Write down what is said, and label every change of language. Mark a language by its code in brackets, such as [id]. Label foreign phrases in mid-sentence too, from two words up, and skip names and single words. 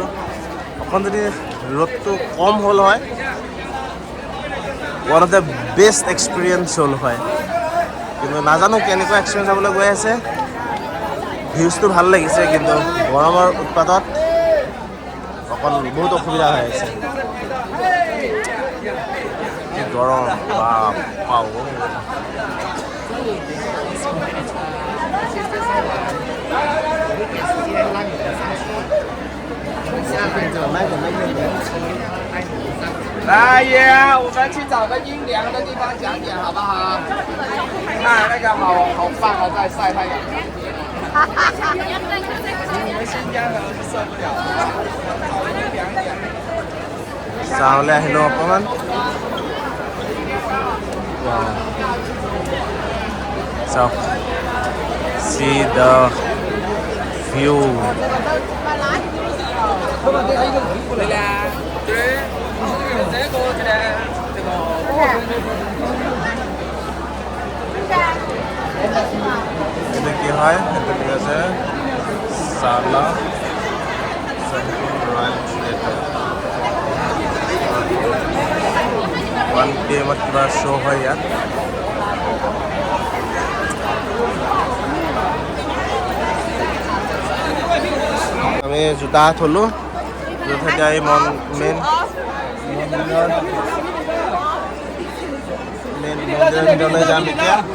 [as] অকণ যদি ৰ'দটো কম হ'ল হয়, [en] one of the best experience [as] হ'ল হয়। কিন্তু নাজানো কেনেকুৱা এক্সপিৰিয়েঞ্চ হ'বলৈ গৈ আছে। ভিউজটো ভাল লাগিছে কিন্তু গৰমৰ উৎপাতত অকল বহুত অসুবিধা হৈ আছে কি গৰম বাপ [zh] 来爷，我们去找个阴凉的地方讲解好不好？看那个好棒啊，在晒太阳。你们新疆可能是受不了，找阴凉一点。 [as] চাওঁলে আহিলোঁ অকণমান চাওক [en] see the view [as] itu কি হয় itu কি আছে সালা রয়্যাল থিয়েটাৰ 1 PM কিবা শ্ব' হয় ইয়াত আমি জোতা থলোঁ এতিয়া এই মেইন মন্দিৰৰ ভিতৰলৈ যাম এতিয়া